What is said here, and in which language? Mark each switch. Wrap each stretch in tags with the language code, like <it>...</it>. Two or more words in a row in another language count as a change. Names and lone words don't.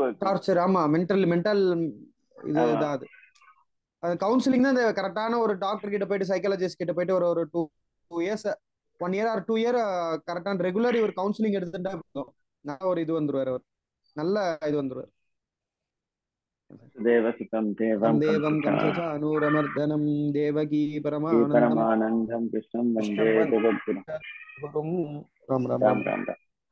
<ta>டார்ச்சர். ஆமா, மென்டல் இதுதான். அது கவுன்சிலிங் தான். கரெக்டான ஒரு டாக்டர் கிட்ட போயிட்டு, சைக்காலஜிஸ்ட் கிட்ட போயிட்டு ஒரு 2 இயர்ஸ், 1</ta> <en>year or 2 year</en> <ta>கரெக்டான ரெகுலர் இவர் கவுன்சிலிங் எடுத்துட்டா நல்ல ஒரு இது வந்துருவாரு, அவர் நல்ல இது வந்துருவாரு.</ta> <sa>देवसुतं देवं देवं कंसचानूरमर्दनं देवकी परमानन्दं परमानन्दं कृष्णं वन्दे कृष्णं वन्दे जगद्गुरुं गुरुं। राम राम राम राम। राम राम।</sa>